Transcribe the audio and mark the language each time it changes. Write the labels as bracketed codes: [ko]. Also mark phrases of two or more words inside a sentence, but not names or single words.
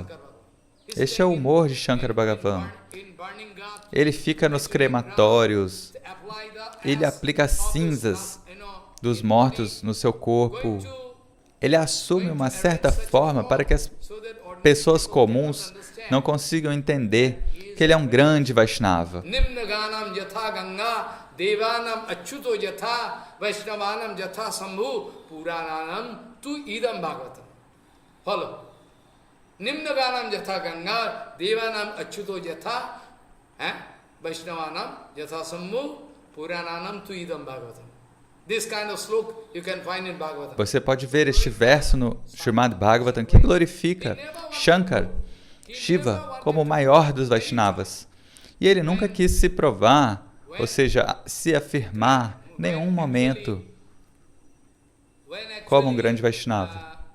[pt] Este é o humor de Shankar Bhagavan. Ele fica nos crematórios, ele aplica cinzas dos mortos no seu corpo. Ele assume uma certa forma para que as pessoas comuns não consigam entender que ele é um grande Vaishnava. [sa] निम्नगानां जथ गङ्गा, देवानाम् अच्युतो जथ, वैष्णवानां जथ सम्मु, पुराणानां तुइदं भागवतम्. [en] This kind of slok you can find in Bhagavatam. [pt] Você pode ver este verso no Srimad Bhagavatam que glorifica Shankar, Shiva, como o maior dos Vaishnavas. E ele nunca quis se provar, ou seja, se afirmar em nenhum momento como um grande Vaishnava.